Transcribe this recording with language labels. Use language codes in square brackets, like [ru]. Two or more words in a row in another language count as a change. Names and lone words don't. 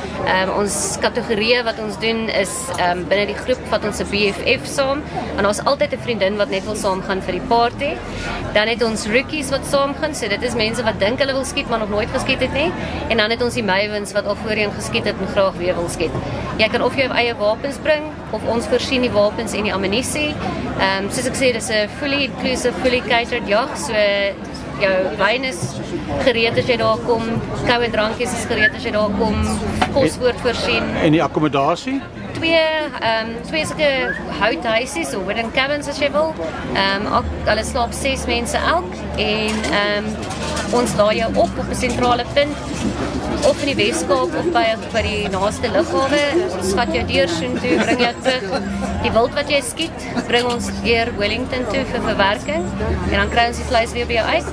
[af] Ons kategorieë wat ons doen is binne die groep vat ons 'n BFF saam en daar's altyd 'n vriendin wat net wil saam gaan vir die party. Dan het ons rookies wat saam gaan. So dit is mense wat dink hulle wil skiet maar nog nooit geskiet het nie. En dan het ons die mavens wat al voorheen geskiet het en graag weer wil skiet. Jy kan of jou eie wapens bring of ons voorsien die wapens en die ammunisie. Soos ek sê, dis 'n [en] fully inclusive, fully catered [af] jag. So jou wyn is gereed as jy daar kom, koue drankies is gereed as jy daar kom, kos word voorsien. En die akkommodasie? Twee sulke houthuisies of [en] wooden cabins [af] as jy wil. Hulle slaap 6 mense elk en ons laai jou op 'n sentrale punt of in die Weskaap of by die naaste lughawe. Ons vat jou deur soontoe, bring jou terug. Die wild wat jy skiet, bring ons deur Wellington toe vir verwerking en dan kry ons die vleis weer by jou uit.